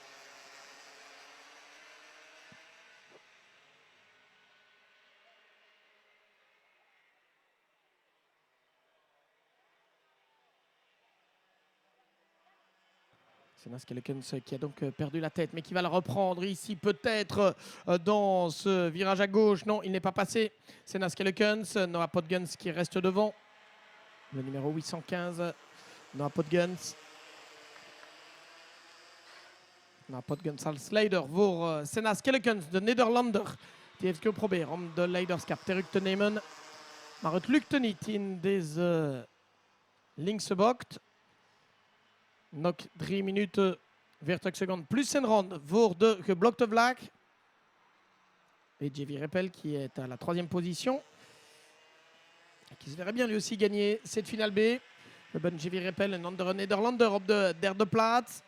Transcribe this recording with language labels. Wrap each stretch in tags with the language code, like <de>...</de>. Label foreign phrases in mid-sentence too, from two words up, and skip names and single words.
<fr>Senna Skellekens qui a donc perdu la tête, mais qui va la reprendre ici peut-être dans ce virage à gauche. Non, il n'est pas passé. Senna Skellekens, Noah Podgens qui reste devant. Le numéro 815, Noah Podgens.</fr> <nl>Noah Podgens als leider voor Senna Skellekens, de Nederlander. Die heeft geprobeerd om de leiderschap terug te nemen. Maar het lukte niet in deze linkse bocht. Nog 3 minuten 40 secondes plus een ronde voor de geblokte vlag.</nl> <fr>Et JV Rappel qui est à la 3e position. Et qui se verrait bien lui aussi gagner cette finale B. Le bon JV Rappel,</fr> <nl>een andere Nederlander op de 3e plaats.</nl>